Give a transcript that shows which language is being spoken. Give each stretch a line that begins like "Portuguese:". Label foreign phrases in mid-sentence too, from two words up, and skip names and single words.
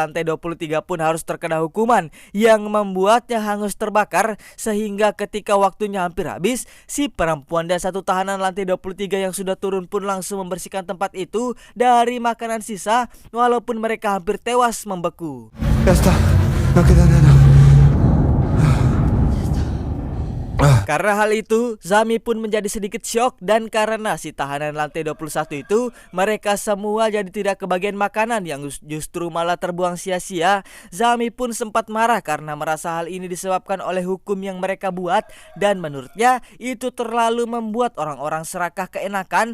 Indonesian: lantai 23 pun harus terkena hukuman yang membuatnya hangus terbakar, sehingga ketika waktunya hampir habis, si perempuan dan satu tahanan lantai 23 yang sudah turun pun langsung membersihkan tempat itu dari makanan sisa, walaupun mereka hampir tewas membeku.
Spanish: Ya está, no queda nada.
Indonesian: Karena hal itu, Zami pun menjadi sedikit syok, dan karena si tahanan lantai 21 itu, mereka semua jadi tidak kebagian makanan yang justru malah terbuang sia-sia. Zami pun sempat marah karena merasa hal ini disebabkan oleh hukum yang mereka buat, dan menurutnya itu terlalu membuat orang-orang serakah keenakan.